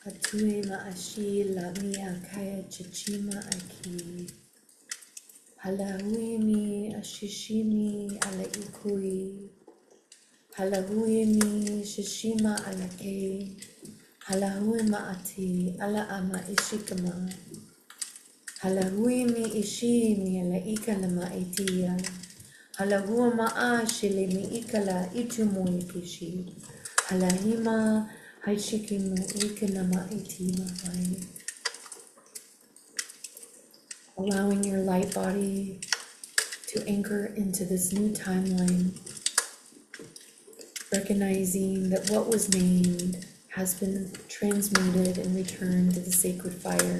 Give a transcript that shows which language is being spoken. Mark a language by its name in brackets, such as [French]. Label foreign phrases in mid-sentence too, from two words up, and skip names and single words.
[English] Tue ma'ashi la mia kaya chichima aki. Halahui mi ashishimi ala ikui. Halahui mi shishima ala ke. Halahui ma'ati ala ama ishikama. Halahui mi ishi mi ala ikala ma'itia. Halahua ma'a shile mi ikala itumu ikishi. Halahima haishikimu ikala ma'iti ma'ai. Allowing your light body to anchor into this new timeline. Recognizing that what was named has been transmuted and returned to the sacred fire.